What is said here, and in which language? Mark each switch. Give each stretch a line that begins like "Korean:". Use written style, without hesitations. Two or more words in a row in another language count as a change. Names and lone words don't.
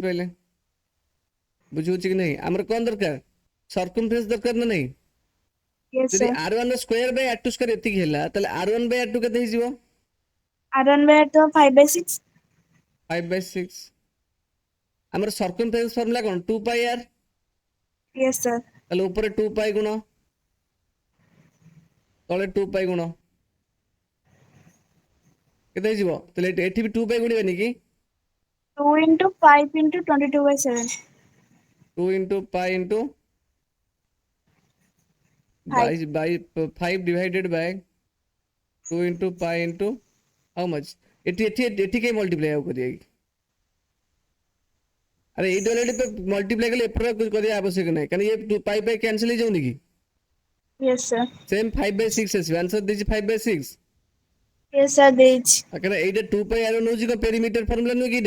Odia: ପାଇଲେ ବୁଝୁଛି କି ନାହିଁ ଆମର କ'ଣ ଦରକାର ସର୍କମଫରେନ୍ସ ଦରକାର ନା ନାହିଁ
English: yes
Odia: ଯଦି sir r1 ର ସ୍କୋୟାର ବାଇ r2 ସ୍କୋୟାର ଏତିକି ହେଲା ତାହେଲେ r1 ବାଇ r2 କେତେ ହେଇଯିବ
English: r1 by r2 5/6
Odia: 5/6 ଆମର
English: circumference formula
Odia: କ'ଣ 2πr
English: yes sir
Odia: ତାହେଲେ ଉପରେ 2π ଗୁଣ ତଳେ 2π ଗୁଣ କେତେ ହେଇଯିବ ତାହେଲେ ଏଠି ବି 2π ଗୁଣିବାନି କି
English: 2 into 5 into 22/7 2 into π into by 5 divided by 2 into π into how much
Odia: ଏଠି କାଇଁ ମଲ୍ଟିପ୍ଲାଏ ଆଉ କରିବା କି ଆରେ ଏଇଟା
English: already multiply
Odia: କଲେ ଏପଟ କରିବା ଆବଶ୍ୟକ ନାହିଁ କାରଣ ଇଏ ପାଇ ପାଇ କ୍ୟାନସଲ ହେଇଯାଉନି କି
English: yes sir
Odia: ସେମ୍ 5/6 ଆସିବ ଆନ୍ସର ଦେଇଛି 5/6
English: yes sir ଦେଇଛି
Odia: କାରଣ ଏଇଟା 2π r ନେଉଛି କ'ଣ
English: perimeter formula
Odia: ନୁହେଁ କି ଏଇଟା